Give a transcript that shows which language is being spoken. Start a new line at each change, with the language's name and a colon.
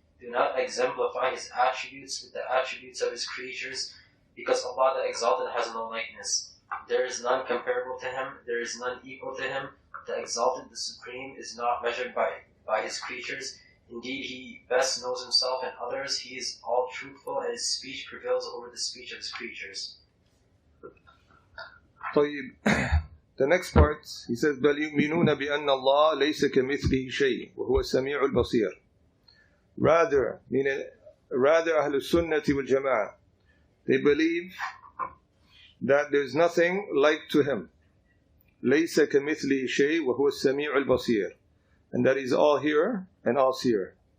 English: Do not exemplify His attributes with the attributes of His creatures, because Allah the Exalted has no likeness. There is none comparable to Him. There is none equal to Him. The Exalted, the Supreme, is not measured by His creatures. Indeed, He best knows Himself and others. He is all truthful, and His speech prevails over the speech of His creatures. The next part, he says,
Arabic: بَلْ يُؤْمِنُونَ بِأَنَّ اللَّهَ لَيْسَ كَمِثْلِهِ شَيْءٍ وَهُوَ السَّمِيعُ الْبَصِيرُ.
English: Rather, Ahlus-Sunnahwaljamaah, they believe that there's nothing like to Him.
Arabic: لَيْسَ كَمِثْلِهِ شَيْءٍ وَهُوَ السَّمِيعُ الْبَصِيرُ.
English: And that He's all hearer and all seer.